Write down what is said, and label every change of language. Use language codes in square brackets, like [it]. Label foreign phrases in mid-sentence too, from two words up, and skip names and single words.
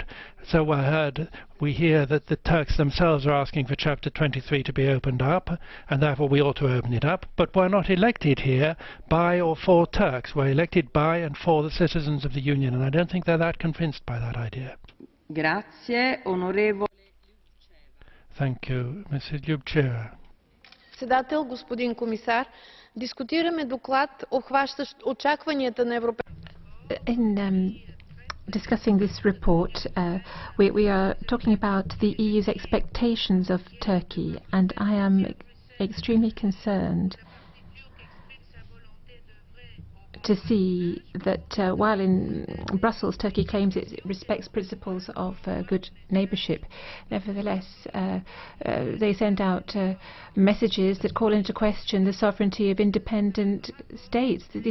[en] So we hear that the Turks themselves are asking for Chapter 23 to be opened up, and therefore we ought to open it up. But we're not elected here by or for Turks. We're elected by and for the citizens of the Union, and I don't think they're that convinced by that idea. [it] Grazie, onorevole. [en] Thank you, Mrs. Ljubcheva. [bg] Председател, господин комисар, дискутираме доклад, обхващащ очакванията на [en] In discussing this report, we are talking about the EU's expectations of Turkey, and I am extremely concerned to see that while in Brussels Turkey claims it respects principles of good neighbourship, nevertheless they send out messages that call into question the sovereignty of independent states.